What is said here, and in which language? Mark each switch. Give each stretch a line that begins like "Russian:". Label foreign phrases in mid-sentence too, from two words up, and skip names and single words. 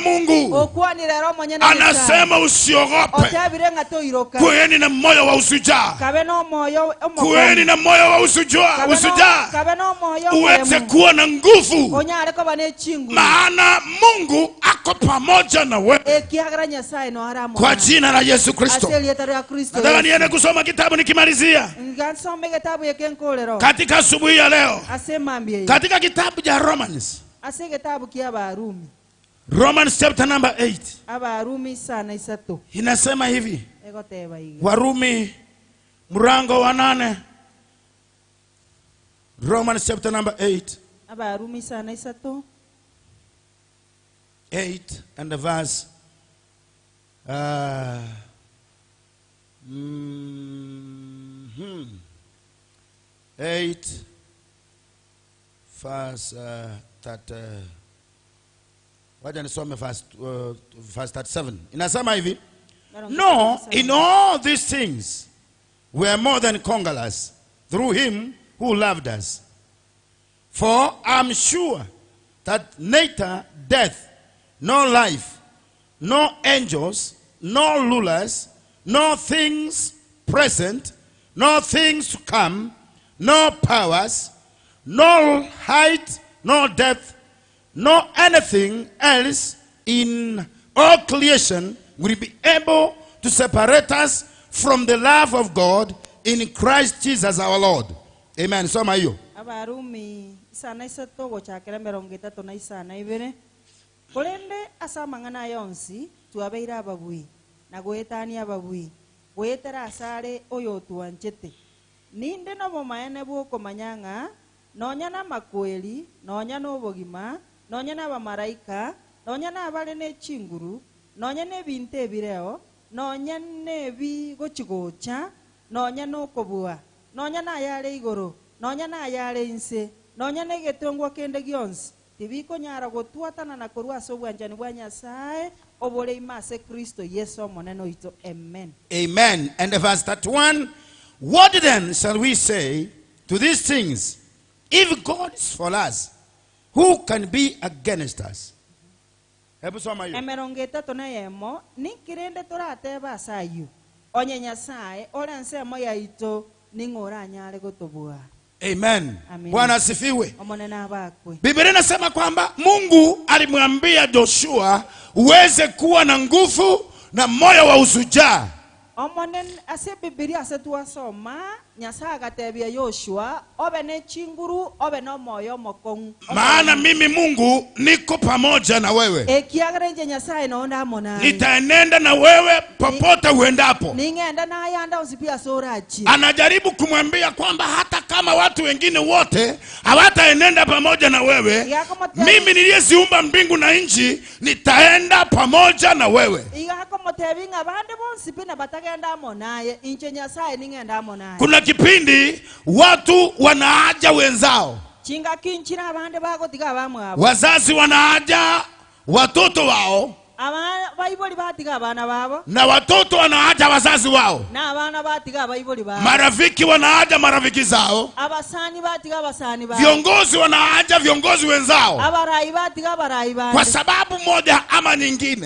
Swahili: Mungu anasema usiogope, kuweni na moyo wa usujaa, kuweni na moyo wa usujaa, uweze kuwa na nguvu, maana Mungu ako pamoja na wewe kwa jina la Yesu Kristo. Nataka niende kusoma kitabu nikimalizia katika asubuhi ya leo, katika kitabu cha
English: Romans chapter number 8.
Swahili: Inasema hivi, Warumi mlango wa 8.
English: Romans chapter number 8. 8 and the verse 8 verse 37.
Swahili: Inasema hivi,
English: no, in all these things we are more than conquerors through him who loved us. For I'm sure that neither death, nor life, nor angels, nor rulers, nor things present, nor things to come, nor powers, nor height, nor depth, nor anything else in all creation will be able to separate us from the love of God in Christ Jesus our Lord.
Swahili: Amen. Soma hiyo.
Gusii: Abarumi sana isato gochakera 32 Kolende asamangana yonsi tuabeira ababui na goetani ababui goetera asare oyo tuanchete ninde no momaene bwoko manyanga nonya na makweli nonya no bogima nonya na bamaraika nonya na abale ne chinguru nonya ne binte bireo nonya ne bi gochigocha nonya no kobua nonya na yale igoro nonya na yale inse nonya ne getongwa kende gionsi tibiko nyara gotuatana na korwa sobwanjani bwa Nyasaye obole imase Kristo Yesu moneno ito. Amen. Amen.
English: And the verse 31, what then shall we say to these things? If God is for us, who can be against us?
Swahili: Hebu soma hiyo.
Gusii: Emerongeta tonayemo nikirende torateba sayu onye Nyasaye ola nsemo ya ito ningora nyale gotobua.
Swahili: Amen. Bwana asifiwe. Biblia inasema kwamba Mungu alimwambia Joshua uweze kuwa na nguvu na moyo wa usujaa.
Gusii: Omonen ase Biblia ase tuasoma Nyasaye gatebia Yoshua obe ne chinguru obe no moyo mokong.
Swahili: Maana mimi Mungu niko pamoja na wewe.
Gusii: Ekiagrenje Nyasaye no ndamo naye.
Swahili: Nitaenenda na wewe popote uendapo.
Gusii: Ningenda na yanda usipia sorachi.
Swahili: Anajaribu kumwambia kwamba hata kama watu wengine wote hawataenenda pamoja na wewe, mimi niliyeziumba mbingu na nchi nitaenda pamoja na wewe. Kuna kipindi watu wanaaja wenzao, wazazi wanaaja watoto wao, na watoto wanaaja wazazi wao, marafiki wanaaja marafiki zao, viongozi wanaaja viongozi wenzao, kwa sababu moja ama nyingine.